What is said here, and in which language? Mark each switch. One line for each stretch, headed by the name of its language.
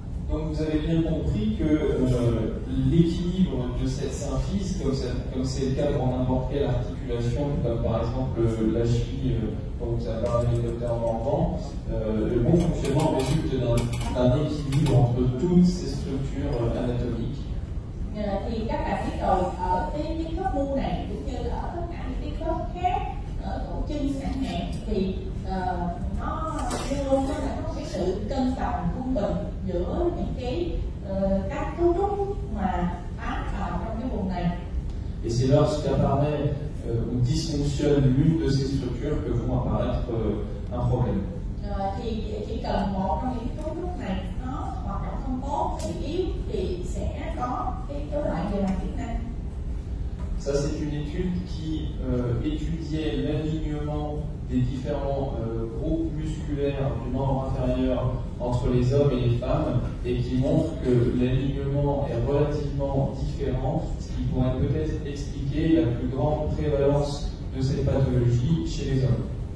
French: Donc vous avez bien compris que l'équilibre de cette symphyse, comme c'est le cas dans n'importe quelle articulation, comme par exemple la cheville dont vous a parlé le docteur Morvan, le bon fonctionnement résulte d'un équilibre entre toutes ces structures anatomiques.
Vietnamese: Thì các bạn biết rồi, ở cái khớp mu này cũng như là ở tất cả những cái khớp khác, ở cổ chân chẳng hạn, thì nó luôn là có cái sự cân bằng trung bình giữa những cái các cấu trúc mà bám vào trong cái vùng này.
French: Et c'est lorsqu'apparaît ou dysfonctionne l'une de ces structures que vont apparaître un problème.
Vietnamese: Thì chỉ cần một trong những cấu trúc này nó hoạt động không tốt, thì yếu thì sẽ có cái rối loạn về mặt chức năng.
French: Ça, c'est une étude qui étudiait l'alignement des différents groupes musculaires du membre inférieur entre les hommes et les femmes et qui montre que l'alignement est relativement différent, ce qui pourrait peut-être expliquer la plus grande prévalence de cette pathologie chez les hommes.